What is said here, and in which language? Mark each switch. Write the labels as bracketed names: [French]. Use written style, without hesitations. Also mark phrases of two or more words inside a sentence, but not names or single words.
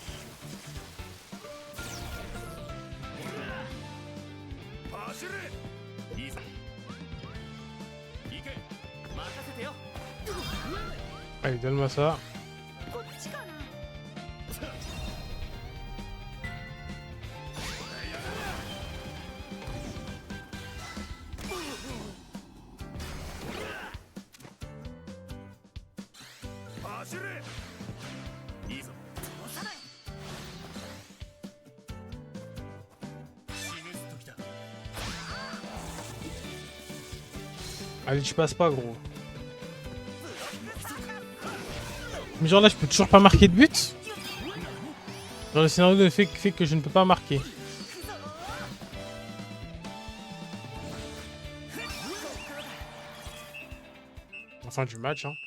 [Japanese] 走れ。いいぞ。行け。任せてよ。 [French] Allez, donne-moi ça. [Japanese] こっちかな。走れ。いいぞ。示す時だ。 [French] Allez, tu passes pas, gros. Mais genre là, je peux toujours pas marquer de but? Genre le scénario fait que je ne peux pas marquer. Enfin, du match, hein.